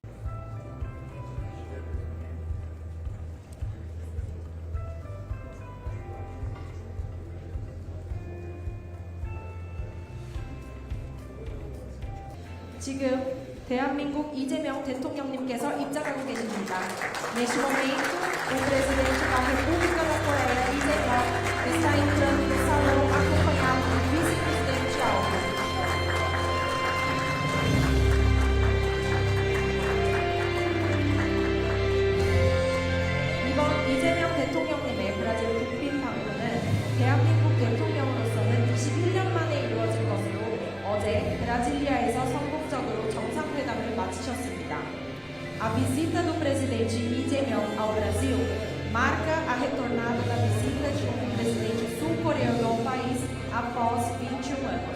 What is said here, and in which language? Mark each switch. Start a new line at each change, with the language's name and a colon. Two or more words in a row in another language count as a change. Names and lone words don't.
Korean: 지금 대한민국 이재명 대통령님께서 입장하고 계십니다.
Portuguese: Neste momento, o presidente da República da Coreia, Lee Jae-myung, está entrando no salão acompanhado do vice-presidente Alves.
Korean: 이번 이재명 대통령님의 브라질 국빈 방문은 대한민국 대통령으로서는 21년 만에 이루어질 것으로 어제 브라질리아에서 성공적으로 정상회담을 마치셨습니다.
Portuguese: A visita do presidente Lee Jae-myung ao Brasil marca a retornada da visita de um presidente sul-coreano ao país após 21 anos.